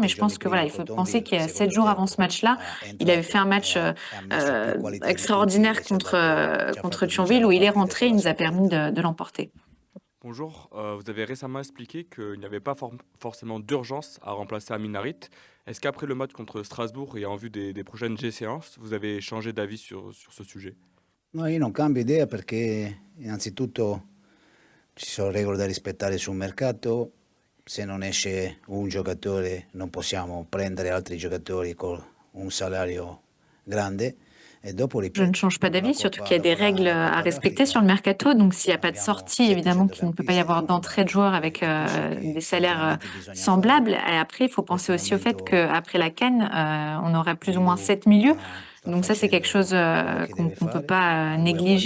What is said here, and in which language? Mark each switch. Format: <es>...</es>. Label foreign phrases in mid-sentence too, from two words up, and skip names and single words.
<fr>Mais je pense que voilà, il faut penser qu'il y a 7 jours avant ce match-là, il avait fait un match extraordinaire contre Thionville où il est rentré, il nous a permis de l'emporter. Bonjour, vous avez récemment expliqué qu'il n'y avait pas forcément d'urgence à remplacer Amin Harit. Est-ce qu'après le match contre Strasbourg et en vue des prochaines G-séances, vous avez changé d'avis sur ce sujet?</fr> <it>No, io non cambio idea perché innanzitutto ci sono regole da rispettare sul mercato, se non esce un giocatore non possiamo prendere altri giocatori con un salario grande.</it> <fr>Je ne change pas d'avis, surtout qu'il y a des règles à respecter sur le mercato. Donc, s'il n'y a pas de sortie, évidemment qu'il ne peut pas y avoir d'entrée de joueurs avec des salaires semblables. Et après, il faut penser aussi au fait qu'après la CAN, on aura plus ou moins 7 milieux. Donc ça, c'est quelque chose qu'on ne peut pas négliger.</fr>